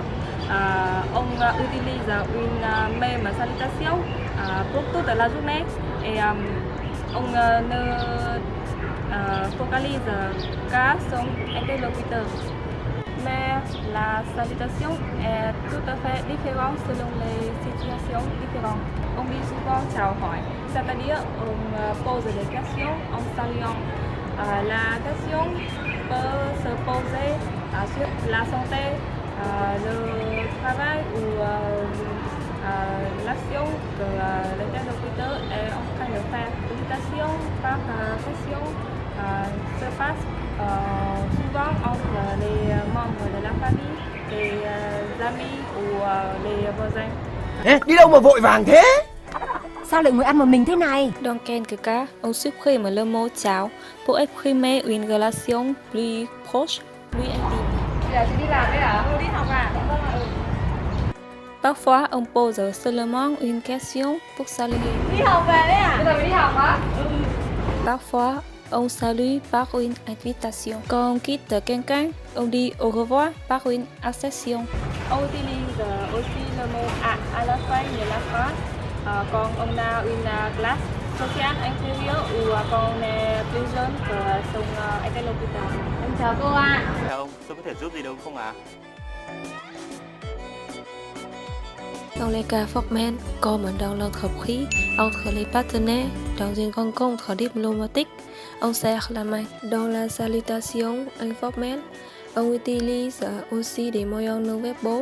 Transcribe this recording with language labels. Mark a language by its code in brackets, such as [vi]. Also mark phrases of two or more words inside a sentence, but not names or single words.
[fr] On utilise une même salutation pour toute la journée et on ne focalise qu'à son interlocuteur. Mais la salutation est tout à fait différente selon les situations différentes. On dit souvent [vi] chào hỏi, [fr] c'est-à-dire on pose des questions en saluant. La question peut se poser sur la santé, le travail ou l'action que l'interlocuteur est en train de faire. L'invitation par question se passe souvent entre les membres de la famille, les amis ou les voisins. [vi] Ê, đi đâu mà vội vàng thế? Sao lại ngồi ăn một mình thế này? [fr] Dans quelques cas, on supprime le mot ciao pour exprimer une relation plus proche, plus intime. [vi] Giờ chị đi làm đấy à? Đi học à? [fr] Parfois, on pose seulement une question pour saluer. [vi] Đi học về đấy à? Bây giờ mới đi học hả? [fr] Parfois, on salue par une invitation. Quand on quitte quelqu'un, on dit au revoir par une accession. On utilise aussi le mot à la fin de la phrase. Quand on a une classe sociale inférieure ou quand on est plus jeune que son interlocuteur. [vi] Em chào cô ạ. Chào ông, tôi có thể giúp gì được không ạ? [fr] Dans les cas formels, comme dans l'entreprise, entre les partenaires, dans une rencontre diplomatique, on serre la main. Dans la salutation informelle, on utilise aussi des moyens non verbaux.